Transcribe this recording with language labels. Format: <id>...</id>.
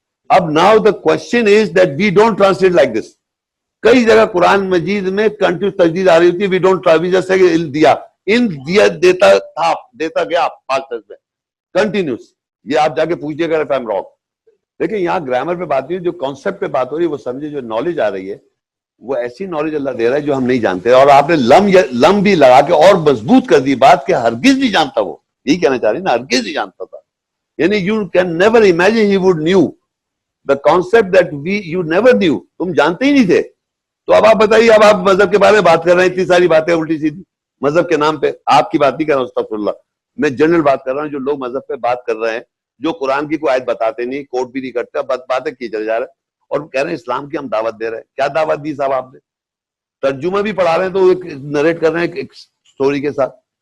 <ur>اب</ur> <en>Now the question is that we don't translate like this.</en> <ur>کئی جگہ قرآن مجید میں کنٹینیوس تجدید آ رہی ہوتی ہے, وی ڈونٹ جیسے کہ دیا, ان دیا دیتا تھا, دیتا گیا پاسٹ ٹینس میں کنٹینیوس. یہ آپ جا کے پوچھیے گا</ur> <en>if I'm wrong.</en> <ur>دیکھیں یہاں گرامر پہ بات نہیں, جو کانسیپٹ پہ بات ہو رہی ہے وہ سمجھے, جو نالج آ رہی ہے وہ ایسی نالج اللہ دے رہا ہے جو ہم نہیں جانتے. اور آپ نے لم بھی لگا کے اور مضبوط کر دی بات کہ ہرگز نہیں جانتا. وہ یہی کہنا چاہ رہی نا, ہرگز نہیں جانتا تھا.</ur> <en>یعنی you can never imagine he would knew the concept that you never knew.</en> <ur>تم جانتے ہی نہیں تھے. تو اب آپ بتائیے, اب آپ مذہب کے بارے میں بات کر رہے ہیں, اتنی ساری باتیں الٹی سیدھی مذہب کے نام پہ. آپ کی بات نہیں کر رہا ہوں, استغفر اللہ, میں جنرل بات کر رہا ہوں. جو لوگ مذہب پہ بات کر رہے ہیں, جو قرآن کی کوئی آیت بتاتے نہیں, کوٹ بھی نہیں کرتے, باتیں کی چلے جا رہے ہیں, اور کہہ رہے ہیں اسلام کی ہم دعوت دے رہے ہیں. کیا دعوت دی صاحب آپ نے؟ ترجمہ بھی پڑھا رہے ہیں تو نریٹ کر رہے ہیں ایک سٹوری کے ساتھ.</ur>